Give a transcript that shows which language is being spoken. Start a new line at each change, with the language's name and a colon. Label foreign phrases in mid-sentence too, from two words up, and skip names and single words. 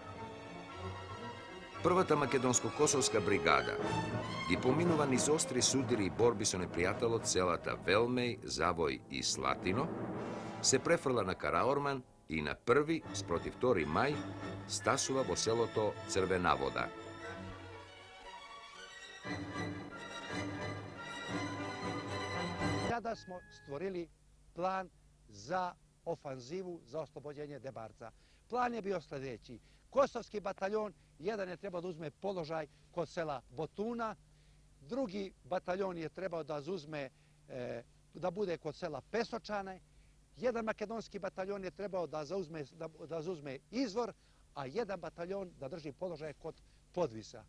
Macedonian: Првата македонско-косовска бригада ги поминува низ остри судири и борби со непријателот селата Велмеј, Завој и Слатино, се префрла на Караорман и на 1 спротив 2 мај стасува во селото Црвена вода.
Serbian: Tada smo stvorili plan za ofanzivu za oslobođenje Debarca. Plan je bio sljedeći. Kosovski bataljon, jedan je trebao da uzme položaj kod sela Botuna, drugi bataljon je trebao da da bude kod sela Pesočane, jedan makedonski bataljon je trebao da zauzme Izvor, a jedan bataljon da drži položaj kod Podvisa.